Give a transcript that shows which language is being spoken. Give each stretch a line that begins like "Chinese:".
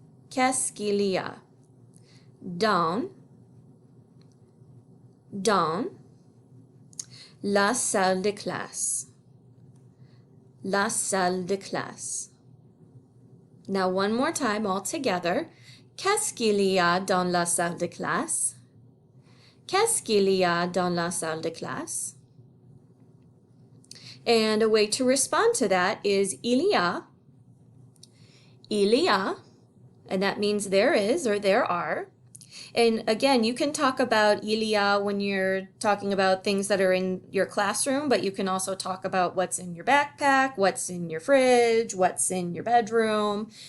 French: Qu'est-ce qu'il y a? Dans la salle de classe. La salle de classe.
English: Now one more time all together.
French: Qu'est-ce qu'il y a dans la salle de classe? Qu'est-ce qu'il y a dans la salle de classe?
English: And a way to respond to that is il y a, and that means there is or there are. And again, you can talk about il y a when you're talking about things that are in your classroom, but you can also talk about what's in your backpack, what's in your fridge, what's in your bedroom.